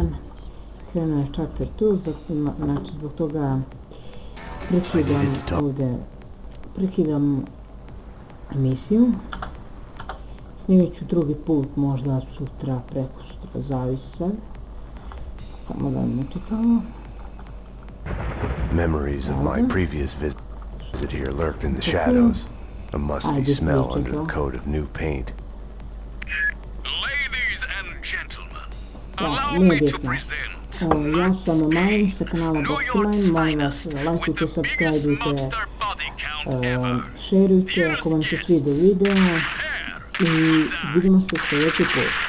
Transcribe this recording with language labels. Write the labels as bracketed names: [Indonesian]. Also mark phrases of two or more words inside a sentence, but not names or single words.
[Croatian] Krenuo je chapter 2, znači zbog toga prekidam emisiju. Snimit ću drugi put, možda sutra, preko sutra, zavisi sad. Samo da ne čitamo. [English] Memories of my previous visit here lurked in the shadows. A musty smell under the coat of new paint. Ladies and gentlemen, [Croatian] Da, [English] allow [Croatian] nije [English] me to [Croatian] bitno. [English] present [Croatian] Ja sam Marin sa kanala Boxline, molim vas, lajkujte, subscribeujte, šerujte ako vam se svidio video i vidimo se sljedeći put.